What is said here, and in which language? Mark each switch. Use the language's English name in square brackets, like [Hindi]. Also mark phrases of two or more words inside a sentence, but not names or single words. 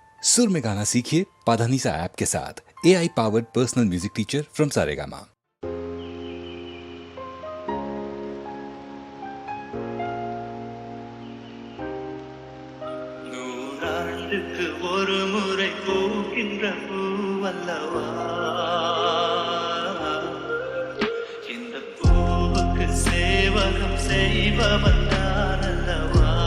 [Hindi] सुर में गाना सीखिए पाधानीसा ऐप के साथ। [English] AI powered personal music teacher from Saregama. [Tamil] நூறாண்டுக்கு ஒரு முறை பூக்கின்ற பூவல்லவா, இந்த பூவுக்கு சேவகம் செய்பவன் நான் அல்லவா.